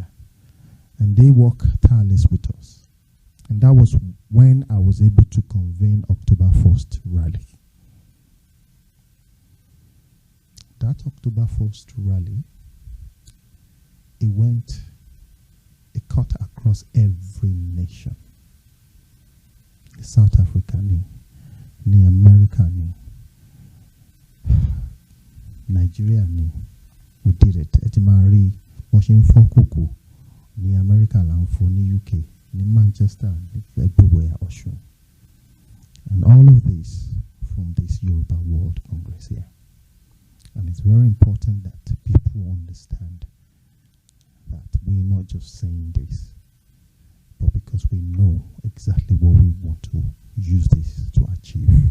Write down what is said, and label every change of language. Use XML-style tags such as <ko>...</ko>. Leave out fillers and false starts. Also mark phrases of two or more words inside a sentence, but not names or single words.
<en>And they work tireless with us. And that was when I was able to convene October 1st rally. That October 1st rally, it cut across every nation. South Africa, ni America, ni Nigeria, ni. We did it. Etimari, Washington, Fokoko, ni America, ni UK, ni Manchester, ni everywhere, Oshun. And all of this from this Yoruba World Congress here. And it's very important that people understand that we're not just saying this, but because we know exactly what we want to use this to achieve.</en>